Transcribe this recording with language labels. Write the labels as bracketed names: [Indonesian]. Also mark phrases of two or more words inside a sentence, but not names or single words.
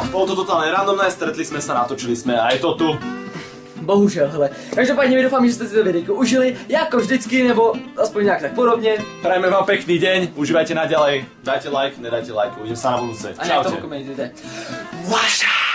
[Slovak] Bolo to totálne randomné, stretli sme sa, natočili sme a je to tu. [Czech] Bohužel, hele. Každopádně my doufám, že jste si to videjko užili, jako vždycky, nebo aspoň nějak tak podobně. [Slovak] Prajeme vám pekný deň, užívajte naďalej, dajte like, nedajte like, uvidím sa na budúce. [Czech] A nějak to pokomentujte. [Slovak] Vaša!